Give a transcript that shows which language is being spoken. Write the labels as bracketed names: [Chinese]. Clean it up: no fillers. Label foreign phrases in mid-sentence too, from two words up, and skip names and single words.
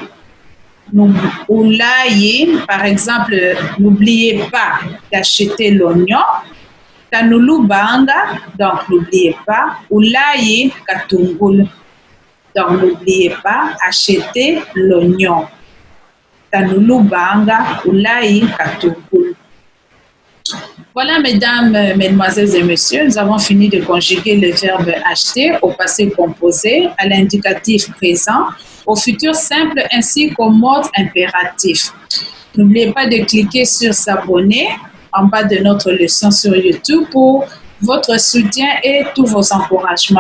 [French] Oulaye, par exemple, n'oubliez pas d'acheter l'oignon. [Kongo] Tanulu banga, [French] donc n'oubliez pas. [Kongo] Oulaye katungulu. [French] Donc n'oubliez pas, acheter l'oignon. [Kongo] Tanulu banga, oulaye katungulu. [French] Voilà, mesdames, mesdemoiselles et messieurs, nous avons fini de conjuguer le verbe acheter au passé composé, à l'indicatif présent, au futur simple ainsi qu'au mode impératif. N'oubliez pas de cliquer sur s'abonner en bas de notre leçon sur YouTube pour votre soutien et tous vos encouragements.